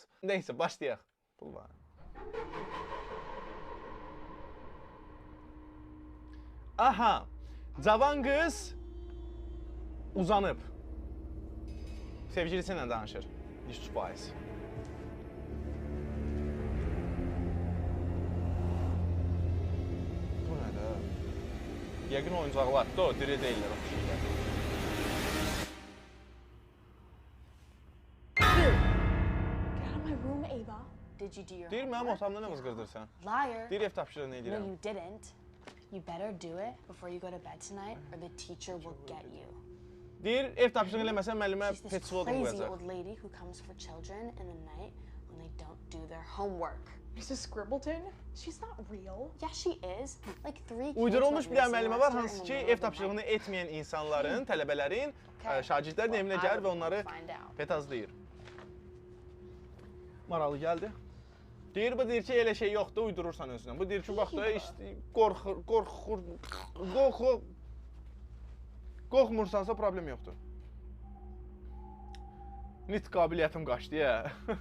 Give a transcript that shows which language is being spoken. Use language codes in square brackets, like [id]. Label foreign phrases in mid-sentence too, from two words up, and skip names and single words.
[az] Neysə, başlayaq. Pul var. Aha, cavan qız uzanıb. Sevgilisi ilə danışır. 100%. Yəqin oyuncaqlar da o, diri deyirlər o şeylər. [en] Get out of my room, Ava. Did you do your [az] Deyir, mənim [en] homework? [az] otamda nə qızqırdırsan? [en] Liar. [az] Deyir, ev tapşırığını [en] No, [az] edirəm. [en] you didn't. You better do it before you go to bed tonight or the teacher will get you. [az] Deyir, ev tapşırığı eləməsən müəllimə [en] She's this petsvoda crazy [az] qoyacaq. [en] old lady who comes for children in the night when they don't do their homework. Mrs. Scribbleton? She's not real. Yeah, she is. Like 3 kids [az] Uydurulmuş [en] went [az] bir dənə [en] missing [az] müəllimə [en] last [az] var, [en] year [az] hansı [en] in the [az] ki, [en] middle [az] ev [en] of the [az] tapşırığını [en] night. [az] etməyən insanların, tələbələrin, [en] Okay. [az] şagirdlərin [en] Well, [az] evinə [en] I [az] gəlir və [en] will [az] onları [en] find out. [az] petazlayır. Maralı gəldi. Deyir, bu deyir ki, elə şey yoxdur, uydurursan özünə. Bu deyir ki, bax da, işte, qorxmursansa problem yoxdur. Nitq qabiliyyətim qaçdı ya.